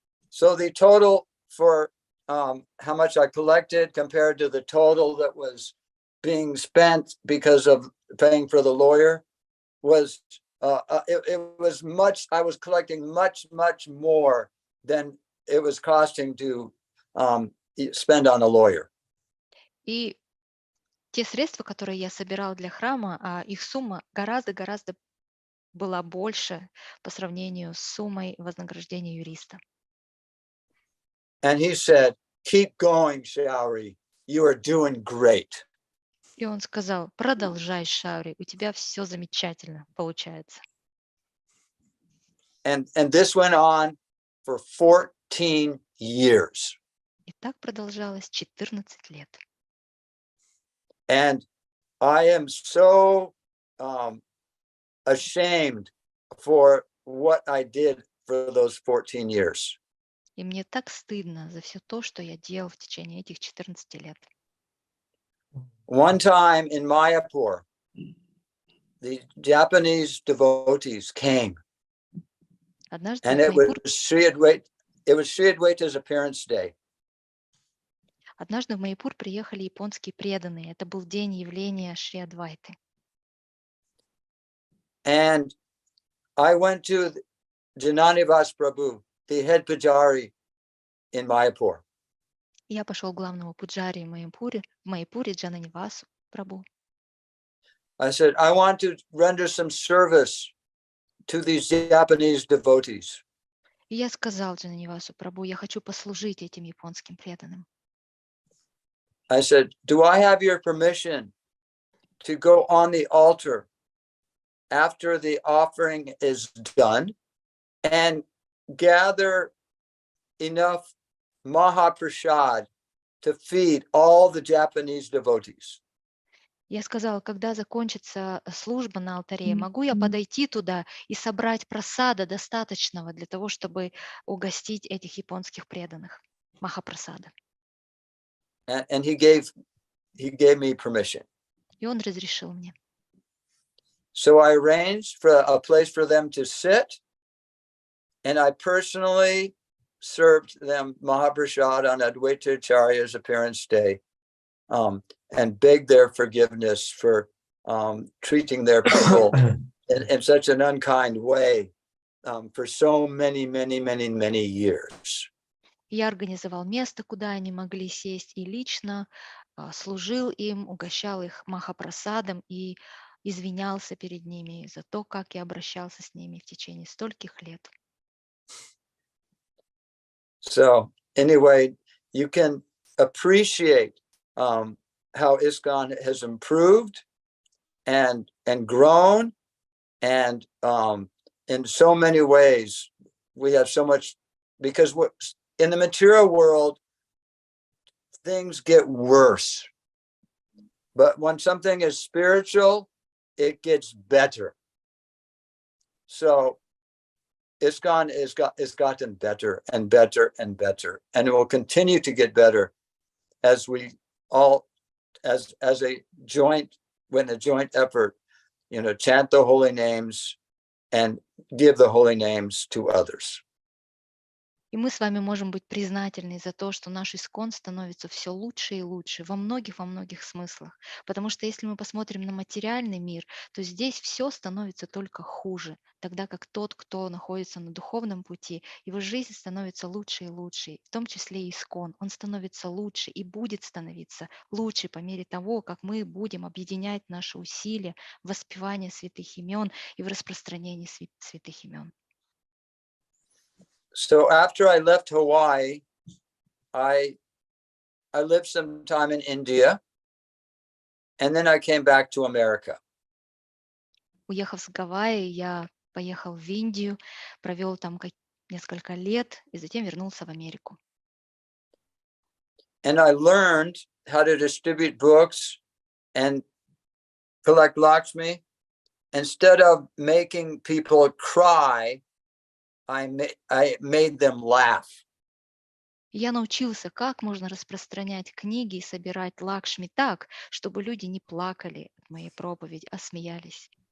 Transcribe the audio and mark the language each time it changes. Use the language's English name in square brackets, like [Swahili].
[English] So the total for how much I collected compared to the total that was being spent because of paying for the lawyer was it was much. I was collecting much more than it was costing to spend on a lawyer. [Russian] И те средства, которые я собирал для храма, их сумма гораздо была больше по сравнению с суммой вознаграждения юриста. [English] And he said, keep going, Shauri. You are doing great. [Russian] И он сказал: продолжай, Шаури, у тебя все замечательно получается. [English] And this went on for 14 years. [Russian] И так продолжалось 14 лет. [English] And I am so ashamed for what I did for those 14 years. [Russian] И мне так стыдно за все то, что я делал в течение этих 14 лет. [English] One time in Mayapur, the Japanese devotees came, [Russian] Однажды [English] and [Russian] в [English] it was [Russian] Майпур, [English] Sri Adwaita's appearance day. [Russian] однажды в Майпур приехали японские преданные. Это был день явления Шри Адвайты. [English] And I went to Jananivas Prabhu, the head pujari in Mayapur. [Russian] Я пошел к главному пуджари в Майпуре Джананивасу Прабhu. [English] I said, I want to render some service to these Japanese devotees. [Russian] И я сказал Джананивасу Прабhu: я хочу послужить этим японским преданным. [English] I said, do I have your permission to go on the altar after the offering is done and gather enough Mahaprasad to feed all the Japanese devotees? [Russian] Я сказала: когда закончится служба на алтаре, могу я подойти туда и собрать прасада достаточного для того, чтобы угостить этих японских преданных? Махапрасада. [English] And he gave me permission. [Russian] И он разрешил мне. [English] So I arranged for a place for them to sit, and I personally served them Mahaprasad on Advaita Acharya's appearance day, and begged their forgiveness for treating their people in such an unkind way for so many years. [Russian] Я организовал место, куда они могли сесть, и лично служил им, угощал их махапрасадом и извинялся перед ними за то, как я обращался с ними в течение стольких лет. [English] So anyway, you can appreciate how ISKCON has improved and grown, and in so many ways we have so much, because in the material world things get worse, but when something is spiritual it gets better. So ISKCON has gotten better and better and better, and it will continue to get better as we all, as a joint effort, chant the holy names and give the holy names to others. [Russian] И мы с вами можем быть признательны за то, что наш ИСККОН становится все лучше и лучше во многих смыслах. Потому что если мы посмотрим на материальный мир, то здесь все становится только хуже, тогда как тот, кто находится на духовном пути, его жизнь становится лучше и лучше, в том числе и ИСККОН. Он становится лучше и будет становиться лучше по мере того, как мы будем объединять наши усилия в воспевании святых имен и в распространении святых имен. [English] So after I left Hawaii, I lived some time in India, and then I came back to America. [Russian] Уехав с Гавайи, я поехал в Индию, провел там несколько лет и затем вернулся в Америку. [English] And I learned how to distribute books and collect Lakshmi. Instead of making people cry, I made them laugh. [Russian] Я научился, как можно распространять книги и собирать Лакшми так, чтобы люди не плакали от моей проповеди, а смеялись.